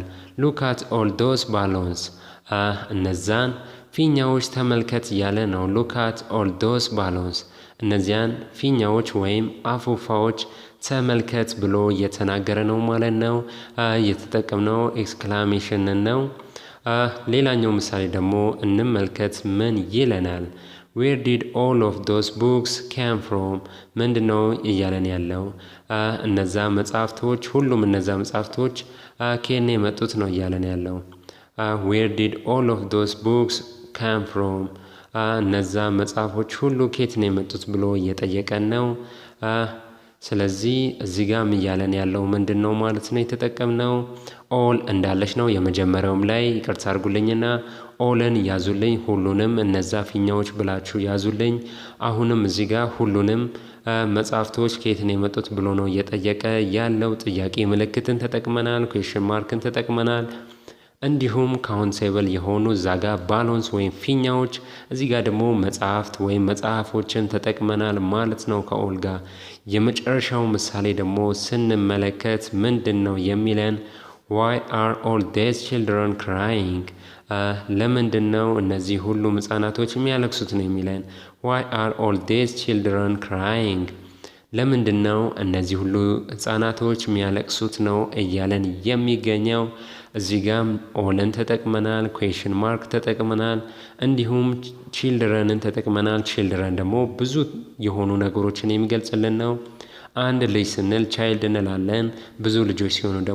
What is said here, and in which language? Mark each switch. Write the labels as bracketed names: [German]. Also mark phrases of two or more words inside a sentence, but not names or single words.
[English] look at all those balloons [Amharic] እነዛን ፊኛዎች ተመልከት እያለ ነው። [English] look at all those balloons [Amharic] እነዚያን ፊኛዎች ወይም አፉፋዎች ተመልከት ብሎ እየተናገረ ነው ማለት ነው። እየተጠቀምነው ኤክስክላሜሽን ነው። ሌላኛው ምሳሌ ደግሞ እንመልከት። ምን ይለናል? [English] where did all of those books came from? [Amharic] ምንድነው እያለን ያለው? እነዛ መጽሐፍቶች ሁሉም እነዛ መጽሐፍቶች ከኔ የመጡት ነው እያለን ያለው። [English] where did all of those books came from? [Amharic] እነዛ መጽሐፎች ሁሉ ከየት ነው የመጡት ብሎ እየጠየቀን ነው። ስለዚህ እዚህ ጋርም እያለን ያለው ምንድነው ማለት ነው የተጠቀምነው ኦል እንዳለች ነው። የመጀመሪያውም ላይ ይቅርታ አድርጉልኝና ኦልን ያዙልኝ፣ ሁሉንም እነዛ ፊኛዎች ብላችሁ ያዙልኝ። አሁንም እዚህ ጋር ሁሉንም መጽሐፍቶች ከየት ነው የመጡት ብሎ ነው እየጠየቀ ያለው። ጥያቄ ምልክትን ተጠቅመናል፣ [English] question mark [Amharic] ተጠቅመናል። እንዲሁም ካውንቴብል የሆኑ እዛ ጋር ባሎንስ ወይም ፊኛዎች፣ እዚህ ጋር ደግሞ መጽሐፍት ወይም መጽሐፎችን ተጠቅመናል ማለት ነው ከኦል ጋር። የመጨረሻው ምሳሌ ደግሞ ስንመለከት ምንድን ነው የሚለን? [English] why are all these children crying? [Amharic] ለምንድን ነው እነዚህ ሁሉም ህጻናቶች የሚያለቅሱት ነው የሚለን። [English] why are all these children crying? [Amharic] ለምንድን ነው እነዚህ ሁሉ ህጻናቶች የሚያለቅሱት ነው እያለን የሚገኘው። እዚህ ጋም ኦልን ተጠቅመናል፣ [English] question mark [Amharic] ተጠቅመናል፣ እንዲሁም ቺልድረንን ተጠቅመናል። ቺልድረን ደግሞ ብዙ የሆኑ ነገሮችን የሚገልጽልን ነው። አንድ ልጅ ስንል ቻይልድ እንላለን፣ ብዙ ልጆች ሲሆኑ ደግሞ